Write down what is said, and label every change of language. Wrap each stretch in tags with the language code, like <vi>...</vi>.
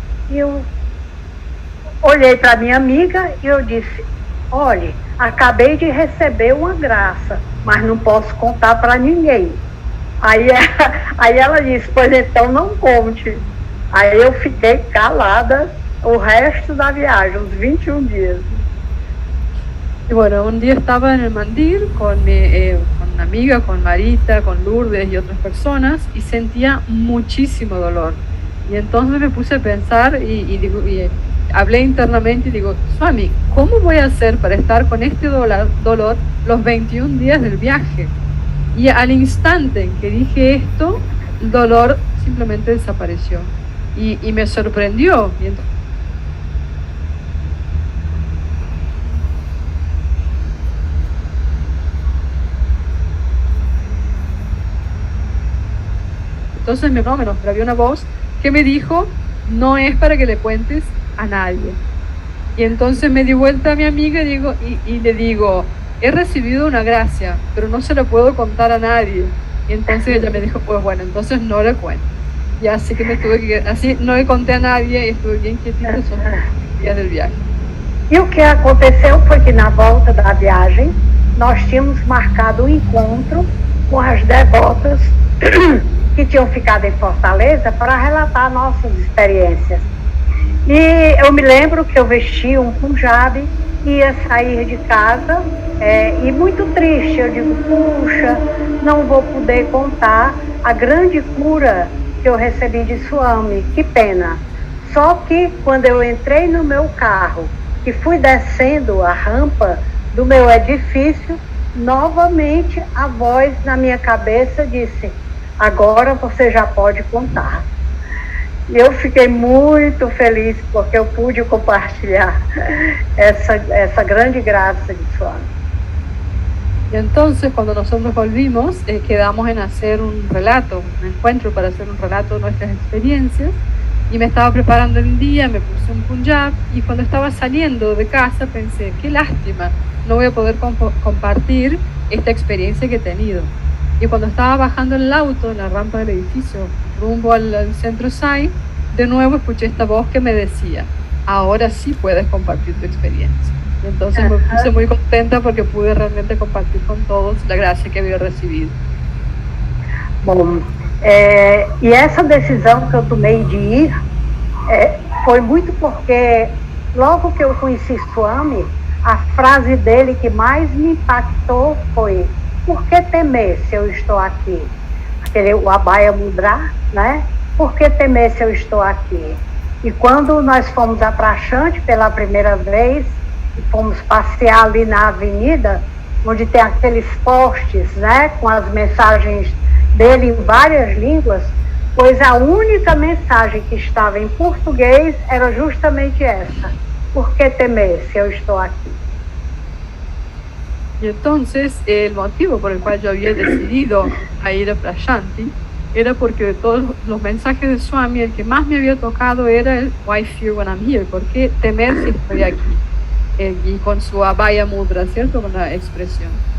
<pt>E eu olhei para minha amiga e eu disse, olhe, acabei de receber uma graça, mas não posso contar para ninguém. Aí ela disse, pois então não conte. Aí eu fiquei calada o resto da viagem, uns 21 dias.</pt> <es>Y bueno, un día estaba en el mandir con una amiga, con Marita, con Lourdes y otras personas, y sentía muchísimo dolor. Y entonces me puse a pensar y hablé internamente y digo, Swami, ¿cómo voy a hacer para estar con este dolor los 21 días del viaje? Y al instante en que dije esto, el dolor simplemente desapareció. Y me sorprendió. Y entonces me pero había una voz que me dijo, no es para que le cuentes a nadie. Y entonces me di vuelta a mi amiga y le digo, he recibido una gracia, pero no se la puedo contar a nadie. Y entonces ella me dijo, pues bueno, entonces no le cuento. Y así que así no le conté a nadie y estuve bien quietita esos días del viaje.</es> <pt>E o que aconteceu foi que na volta da viagem, nós tínhamos marcado um encontro com as devotas que tinham ficado em Fortaleza para relatar nossas experiências. E eu me lembro que eu vesti um punjabi ia sair de casa e muito triste. Eu digo, puxa, não vou poder contar a grande cura que eu recebi de Swami, que pena. Só que quando eu entrei no meu carro e fui descendo a rampa do meu edifício, novamente a voz na minha cabeça disse, agora você já pode contar. E eu fiquei muito feliz porque eu pude compartilhar essa grande graça de Swami.</pt> <es>Y entonces cuando nosotros volvimos, quedamos en hacer un relato, un encuentro para hacer un relato de nuestras experiencias, y me estaba preparando el día, me puse un punjab, y cuando estaba saliendo de casa pensé, qué lástima, no voy a poder compartir esta experiencia que he tenido. Y cuando estaba bajando en el auto, en la rampa del edificio, rumbo al centro SAI, de nuevo escuché esta voz que me decía, ahora sí puedes compartir tu experiencia. Y entonces me puse muy contenta porque pude realmente compartir con todos la gracia que había recibido.</es> <pt>Bom, e essa decisão que eu tomei de ir foi muito porque logo que eu conheci Swami, a frase dele que mais me impactou foi, por que temer se eu estou aqui? O Abhaya Mudra, né? Por que temer se eu estou aqui? E quando nós fomos a Prashanti pela primeira vez, e fomos passear ali na avenida, onde tem aqueles postes, né, com as mensagens dele em várias línguas, pois a única mensagem que estava em português era justamente essa, por que temer se eu estou aqui?</pt> <es>Y entonces el motivo por el cual yo había decidido a ir a Prashanti era porque de todos los mensajes de Swami, el que más me había tocado era el</es> <en>Why fear when I'm here?</en> <es>¿Por qué temer si estoy aquí? Y con su Abhaya Mudra, ¿cierto? Con la expresión.</es>